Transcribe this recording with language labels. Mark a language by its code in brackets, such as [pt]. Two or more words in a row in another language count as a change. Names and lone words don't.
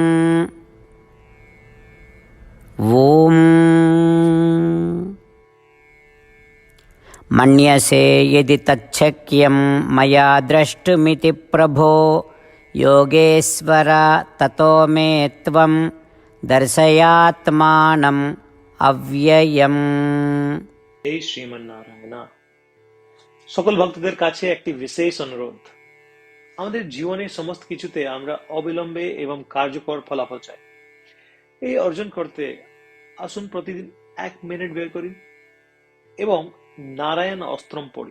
[sa] ॐ मन्यसे यदि तच्छक्यं मया द्रष्टुमिति प्रभो योगेश्वर ततो मे त्वं दर्शयात्मानम् अव्ययम्। [bn] হে শ্রীমান নারায়ণ, সকল ভক্তদের কাছে একটি বিশেষ অনুরোধ। আমাদের জীবনে সমস্ত কিছুতে আমরা অবিলম্বে এবং কার্যকর ফলাফল চাই। এই অর্জন করতে আসুন প্রতিদিন 1 মিনিট বের করি এবং নারায়ণ অস্ত্রম পড়ি।